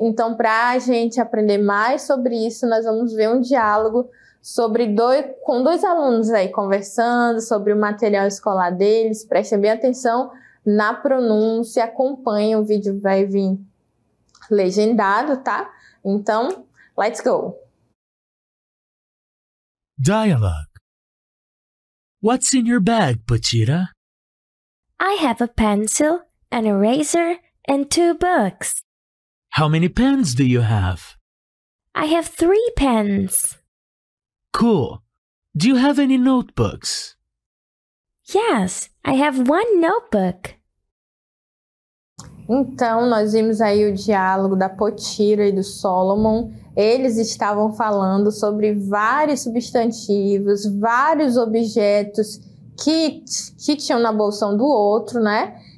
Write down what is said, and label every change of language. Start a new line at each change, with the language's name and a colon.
Portuguese: Então, para a gente aprender mais sobre isso, nós vamos ver um diálogo com dois alunos aí conversando sobre o material escolar deles. Prestem bem atenção na pronúncia, acompanhem, o vídeo vai vir legendado, tá?
English: Então, let's go! Dialogue. What's in your bag, Pochita? I have a pencil, an eraser, and 2 books. How many pens do you have? I have 3 pens. Cool. Do you have any notebooks? Yes, I have 1 notebook.
Portuguese: Então, nós vimos aí o diálogo da Potira e do Solomon. Eles estavam falando sobre vários substantivos, vários objetos que tinham na bolsa um do outro, né?